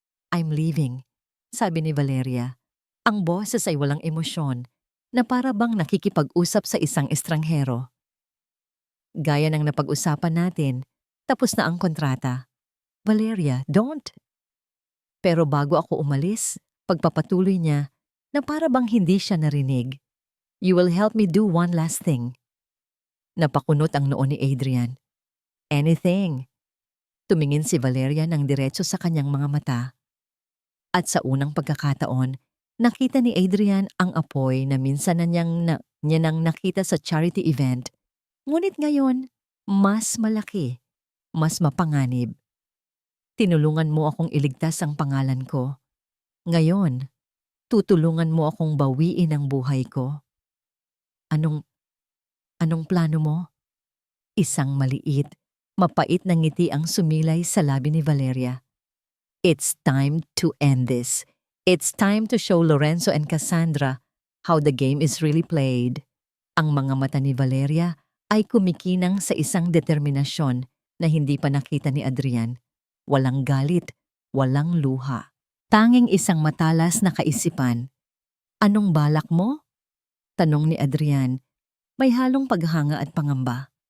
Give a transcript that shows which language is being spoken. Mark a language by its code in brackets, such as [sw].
[en] I'm leaving, [tl] sabi ni Valeria. Ang boses ay walang emosyon, na para bang nakikipag-usap sa isang estranghero. Gaya ng napag-usapan natin, tapos na ang kontrata. Valeria, [en] don't. [tl] Pero bago ako umalis, pagpapatuloy niya, na para bang hindi siya narinig. [en] You will help me do one last thing. [tl] Napakunot ang noo ni Adrian. [en] Anything. [tl] Tumingin si Valeria ng diretso sa kanyang mga mata. At sa unang pagkakataon, nakita ni Adrian ang apoy na minsan na niya nang nakita sa charity event. Ngunit ngayon, mas malaki, mas mapanganib. Tinulungan mo akong iligtas ang pangalan ko. Ngayon, tutulungan mo akong bawiin ang buhay ko. Anong plano mo? Isang maliit, mapait na ngiti ang sumilay sa labi ni Valeria. [en] It's time to end this. It's time to show Lorenzo and Cassandra how the game is really played. [tl] Ang mga mata ni Valeria ay kumikinang sa isang determinasyon na hindi pa nakita ni Adrian. Walang galit, walang luha. Tanging isang matalas na kaisipan. Anong balak mo? Tanong ni Adrian, may halong paghanga at pangamba.